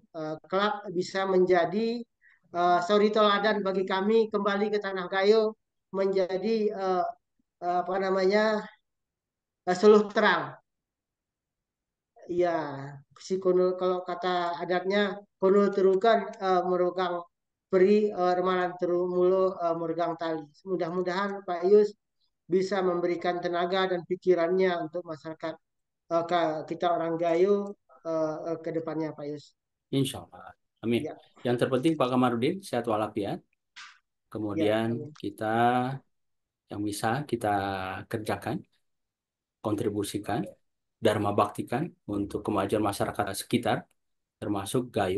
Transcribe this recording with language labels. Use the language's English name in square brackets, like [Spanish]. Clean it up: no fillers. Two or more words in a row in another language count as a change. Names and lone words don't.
[Indonesian] Kelak bisa menjadi suri toladan bagi kami kembali ke tanah Gayo, menjadi apa namanya, suluh terang. Iya, si kono kalau kata adatnya kono [Gayo] terukan merugang peri, remalan teru mulo meregang tali. [Indonesian] Mudah-mudahan Pak Yus bisa memberikan tenaga dan pikirannya untuk masyarakat kita orang Gayo ke depannya Pak Yus. [Arabic] Insya Allah. Amin. [Indonesian] Ya, Yang terpenting Pak Kamarudin sehat walafiat. ya, Kemudian amin. kita yang bisa kita kerjakan, kontribusikan, dharma baktikan untuk kemajuan masyarakat sekitar, termasuk Gayo.